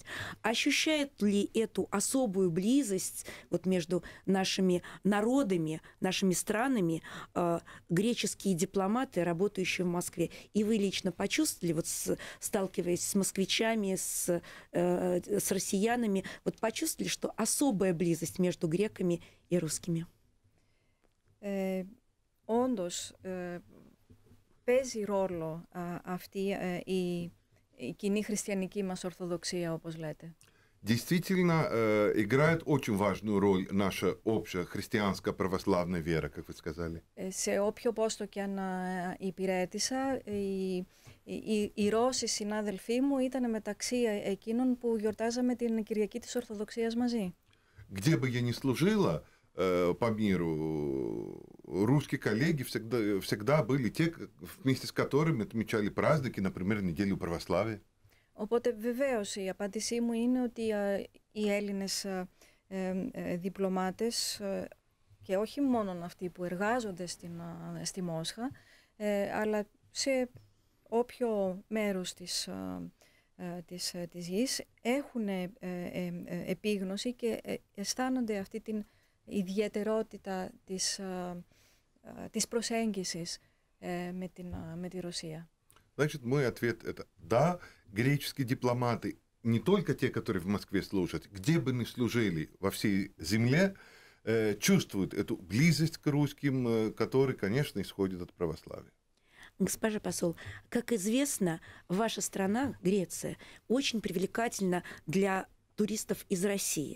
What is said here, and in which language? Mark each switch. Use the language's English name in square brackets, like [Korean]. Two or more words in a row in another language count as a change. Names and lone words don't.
[Russian] Ощущает ли эту особую близость вот между нашими народами, нашими странами греческие дипломаты, работающие в Москве? И вы лично почувствовали, вот сталкиваясь с москвичами, с россиянами, вот почувствовали, что особая близость между греками и русскими? [Greek] Όντως, παίζει ρόλο αυτή η κοινή χριστιανική μας ορθοδοξία, όπως λέτε. [Russian] Действительно, играет очень важную роль наша общая христианская православная вера, как вы сказали. [Greek] Σε όποιο πόστο και αν υπηρέτησα, οι Ρώσοι συνάδελφοί μου ήταν μεταξύ εκείνων που γιορτάζαμε την Κυριακή της Ορθοδοξίας μαζί. [Russian] Где бы я ни служила по миру, русские коллеги всегда были те, вместе с которыми отмечали праздники, например, неделю православия. [Greek] Οπότε βεβαίως η απάντησή μου είναι ότι οι Έλληνες διπλωμάτες και όχι μόνο αυτοί που εργάζονται στη Μόσχα, αλλά σε όποιο μέρος της γης έχουν επίγνωση και αισθάνονται αυτή την ιδιαιτερότητα της προσέγγισης με τη Ρωσία. [Russian] Значит, мой ответ это да, греческие дипломаты, не только те, которые в Москве служат, где бы ни служили во всей земле, чувствуют эту близость к русским, которая, конечно, исходит от православия. Госпожа посол, как известно, ваша страна, Греция, очень привлекательна для туристов из России.